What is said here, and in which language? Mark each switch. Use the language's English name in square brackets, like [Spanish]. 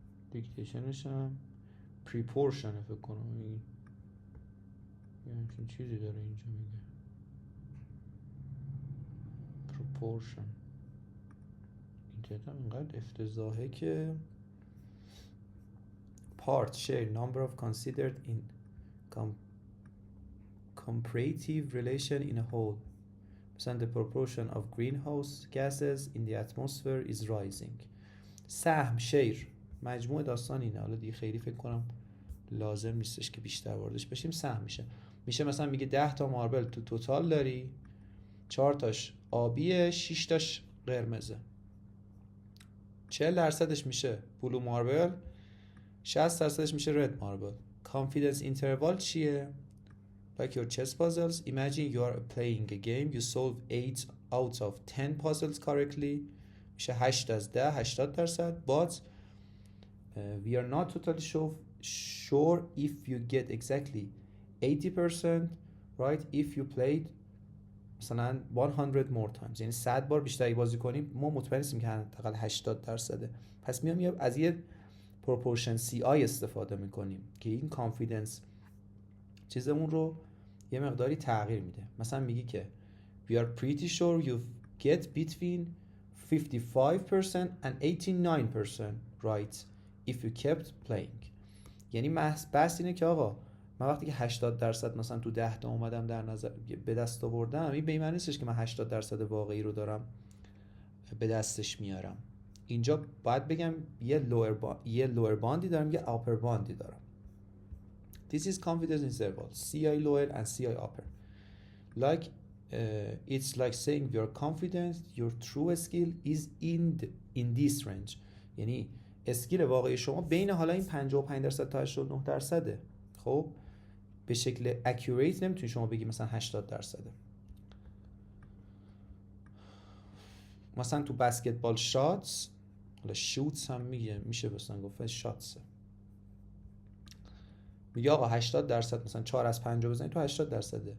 [Persian] دیکتیشنش هم پریپورشن فکر کنم این یعنی چون چیزی داره اینجا میگه پروپورشن. اینترنت هم اینقدر افتضاحه که [English] part share number of considered in comparative relation in a whole. مثلا the proportion of greenhouse gases in the atmosphere is rising. [Persian] سهم شیر مجموع داستان اینه. حالا دیگه خیلی فکر کنم لازم نیستش که بیشتر واردش بشیم. سهم میشه مثلا میگه 10 تا ماربل تو توتال داری، 4 تاش آبیه، 6 تاش قرمزه، 40% میشه بلو ماربل، 60% میشه رد ماربل. [English] confidence interval چیه؟ like your chess puzzles. imagine you are playing a game, you solve 8 out of 10 puzzles correctly. [Persian] میشه 8 از 10 80%. [English] but we are not totally sure if you get exactly 80% right if you played مثلا 100 more times. [Persian] یعنی 100 بار بیشتری بازی کنیم ما مطمئن نیستیم که حداقل 80%. پس میام از یه proportion CI استفاده میکنیم که این کانفیدنس چیزمون رو یه مقداری تغییر میده. مثلا میگی که [English] we are pretty sure you get between 55% and 89% right if you kept playing. [Persian] یعنی بحث اینه که آقا من وقتی که 80% مثلا تو 10 تا اومدم در نظر به دست آوردم، این به این معنی نیستش که من 80% واقعی رو دارم به دستش میارم. اینجا باید بگم یه لوئر باندی دارم یه آپر باندی دارم. [English] This is confidence interval CI lower and CI upper. Like it's like saying you're confident your true skill is in this range. [Persian] یعنی اسکیل واقعی شما بین حالا این 55% تا 89%. خب به شکل accurate نمیتونی شما بگی مثلا 80%. مثلا تو بسکتبال شاتس، حالا شوتس هم میشه مثلا گفت شاتس، میگه آقا 80% مثلا 4 از 50 بزنی تو 80%.